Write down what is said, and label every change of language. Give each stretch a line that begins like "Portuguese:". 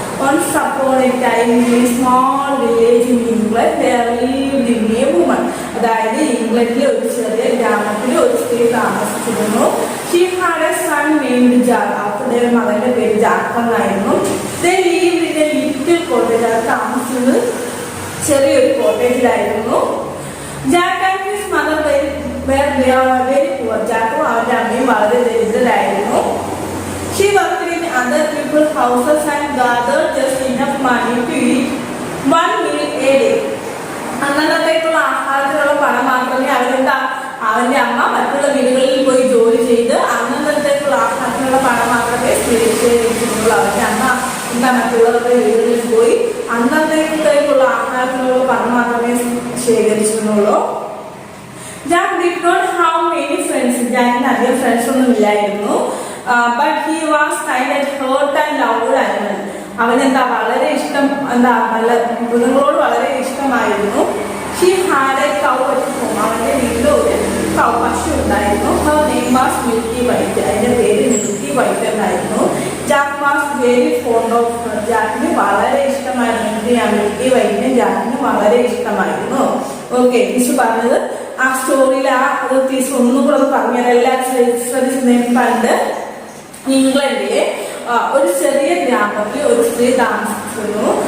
English: Once upon a time in a small village in England there lived a woman.
Malayalam: അതായത് ഇംഗ്ലണ്ടിലെ ഒരു ചെറിയ ഗ്രാമത്തിൽ ഒരു സ്ത്രീ താമസിച്ചിരുന്നു.
English: She had a son named Jack.
Malayalam: അവരുടെ മകന്റെ പേര് ജാക്ക് എന്നായിരുന്നു.
English: They lived in a little cottage.
Malayalam: അത് താമസിച്ചത് ചെറിയൊരു കോട്ടേജിലായിരുന്നു.
English: Jack and his mother were very poor.
Malayalam: ജാക്കും അവരുടെ അമ്മയും വളരെ ദരിദ്രരായിരുന്നു.
English: She worked in other people's houses and gathered just enough money to eat one meal a day.
Malayalam: അന്നത്തേക്കുള്ള ആഹാരത്തിനുള്ള പണം മാത്രമേ അവന്റെ അമ്മ മറ്റുള്ള വീടുകളിൽ പോയി ജോലി ചെയ്ത് അന്നത്തേക്കുള്ള ആഹാരത്തിനുള്ള പണം മാത്രമേ ശേഖരിച്ചിട്ടുള്ളൂ. അവന്റെ അമ്മ മറ്റുള്ളവരുടെ വീടുകളിൽ പോയി അന്നത്തേക്കുള്ള ആഹാരത്തിനുള്ള പണം മാത്രമേ ശേഖരിച്ചിരുന്നുള്ളൂ.
English: Jack did not have many friends.
Malayalam: ജാക്കിന് അധികം ഫ്രണ്ട്സ് ഒന്നും ഇല്ലായിരുന്നു.
English: But he was kind and hurt and loved animals.
Malayalam: അവനെന്താ വളരെ ഇഷ്ടം നല്ല മൃഗങ്ങളോട് വളരെ ഇഷ്ടമായിരുന്നു.
English: She had a cow at home.
Malayalam: അവന്റെ വീട്ടിൽ ഒരു പശു ഉണ്ടായിരുന്നു.
English: Her name was Milky White.
Malayalam: അതിന്റെ പേര് മിൽക്കി വൈറ്റ് എന്നായിരുന്നു.
English: Jack was very fond of her.
Malayalam: ജാക്കിന് വളരെ ഇഷ്ടമായിരുന്നു. മിൽക്കി വൈറ്റിന് ജാക്കിന് വളരെ ഇഷ്ടമായിരുന്നു. ഓക്കെ, ടീച്ചർ പറഞ്ഞത് ആ സ്റ്റോറിയിൽ ടീച്ചർ ഒന്നും കൂടെ പറഞ്ഞത് എല്ലാവരും ശ്രദ്ധിച്ചിരുന്നു. പണ്ട് ഇംഗ്ലണ്ടിലെ ഒരു ചെറിയ ഗ്രാമത്തിൽ ഒരു സ്ത്രീ താമസിച്ചിരുന്നു.